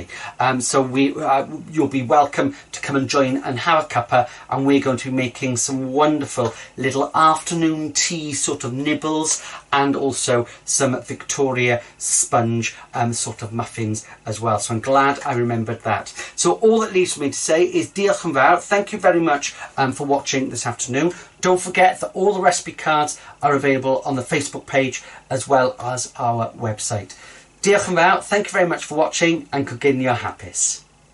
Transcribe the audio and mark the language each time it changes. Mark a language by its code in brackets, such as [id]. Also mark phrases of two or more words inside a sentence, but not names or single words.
[en] So you'll be welcome to come and join and have a cuppa, and we're going to be making some wonderful little afternoon tea sort of nibbles, and also some Victoria sponge sort of muffins as well. So I'm glad I remembered that. So all that leaves for me to say is [cy] diolch yn fawr. [en] Thank you very much for watching this afternoon. Don't forget that all the recipe cards are available on the Facebook page as well as our website. [cy] Diolch yn fawr. [en] Thank you very much for watching, and [cy] coginio hapus.